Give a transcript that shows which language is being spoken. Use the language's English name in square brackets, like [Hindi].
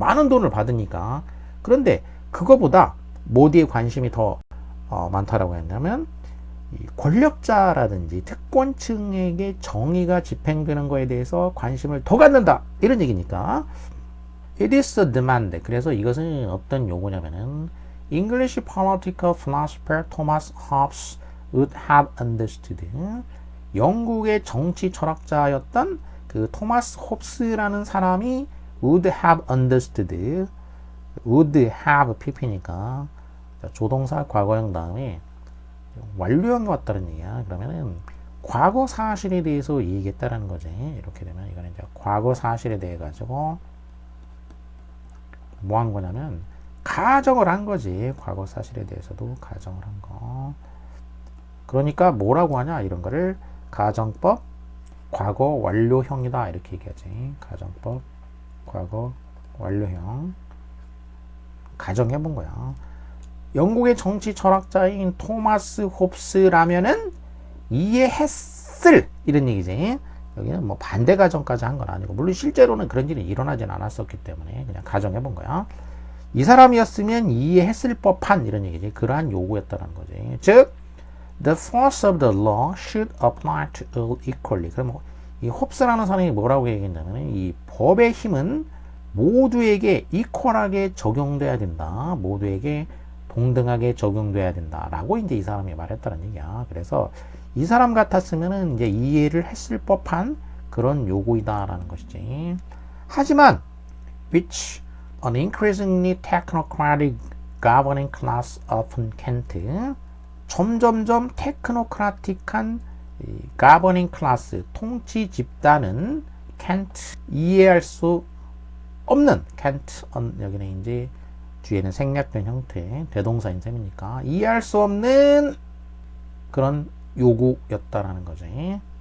[Korean] 많은 돈을 받으니까. 그런데 그거보다 뭐디에 관심이 더 많다라고 했냐면 이 권력자라든지 특권층에게 정의가 집행되는 거에 대해서 관심을 더 갖는다 이런 얘기니까 it is a demand. [English] 그래서 이것은 어떤 요구냐면은 English political philosopher Thomas Hobbes would have understood. [Korean] 영국의 정치 철학자였던 그 토마스 홉스라는 사람이 would have understood. would have pp니까 조동사 과거형 다음에 완료형이 왔다는 얘기야. 그러면은 과거 사실에 대해서 얘기했다라는 거지. 이렇게 되면 이거는 이제 과거 사실에 대해 가지고 뭐 한 거냐면 가정을 한 거지. 과거 사실에 대해서도 가정을 한 거. 그러니까 뭐라고 하냐? 이런 거를 가정법 과거 완료형이다 이렇게 얘기하지. 가정법 과거 완료형 가정해 본 거야. 영국의 정치 철학자인 토마스 홉스라면은 이해했을 이런 얘기지. 여기는 뭐 반대 가정까지 한 건 아니고 물론 실제로는 그런 일이 일어나진 않았었기 때문에 그냥 가정해 본 거야. 이 사람이었으면 이해했을 법한 이런 얘기지. 그러한 요구였다는 거지. [English] 즉 the force of the law should apply to all equally. [Korean] 그럼 이 홉스라는 사람이 뭐라고 얘기했냐면 이 법의 힘은 모두에게 이퀄하게 적용돼야 된다. 모두에게 동등하게 적용돼야 된다라고 이제 이 사람이 말했다는 얘기야. 그래서 이 사람 같았으면은 이제 이해를 했을 법한 그런 요구이다라는 것이지. [English] 하지만 which an increasingly technocratic governing class often can't. [Korean] 점점점 테크노크라틱한 governing class 통치 집단은 can't 이해할 수 없는 can't 여기는 이제 뒤에는 생략된 형태 대동사인 셈이니까 이해할 수 없는 그런 요구였다라는 거지.